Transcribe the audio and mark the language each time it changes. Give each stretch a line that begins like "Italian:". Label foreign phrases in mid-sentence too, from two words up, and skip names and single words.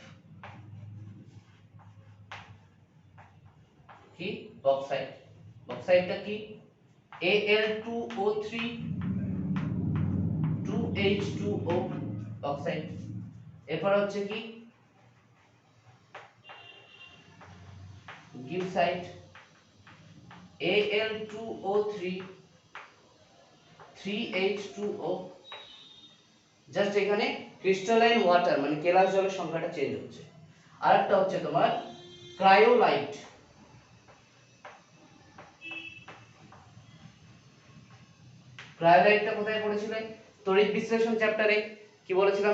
Bangla: কি বক্সাইট? বক্সাইটটা কি Al2O3 2H2O, বক্সাইট। এরপর হচ্ছে কি গিবসাইট Al2O3 3H2O। জাস্ট এখানে
English: crystalline water
Bangla: মানে কেলাস জলের সংখ্যাটা চেঞ্জ হচ্ছে। আরেকটা হচ্ছে তোমার ক্রায়োলাইট। ক্রায়োলাইটটা কোথায় পড়েছিলে? তড়িৎ বিশ্লেষণ চ্যাপ্টারে কি বলেছিলাম?